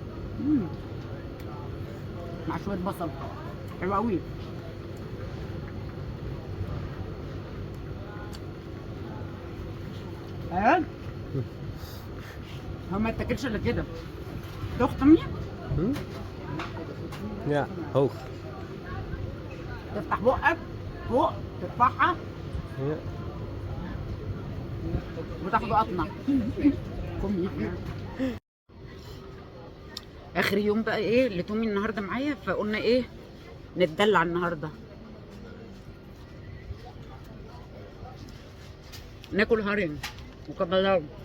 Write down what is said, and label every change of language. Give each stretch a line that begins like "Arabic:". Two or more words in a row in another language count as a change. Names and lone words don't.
Arabic: مع شويه بصل حلو قوي. هو ما يتاكلش الا كده. تختمي
Dutch: Hm? Ja, hoog.
Arabic: تفتح بقك فوق، ترفعها
Dutch: Ja.
Arabic: وتاخده قطمه. اخر يوم بقى ايه لتومي النهارده معايا، فقلنا ايه نتدلع النهارده، ناكل هرم وكبلاو.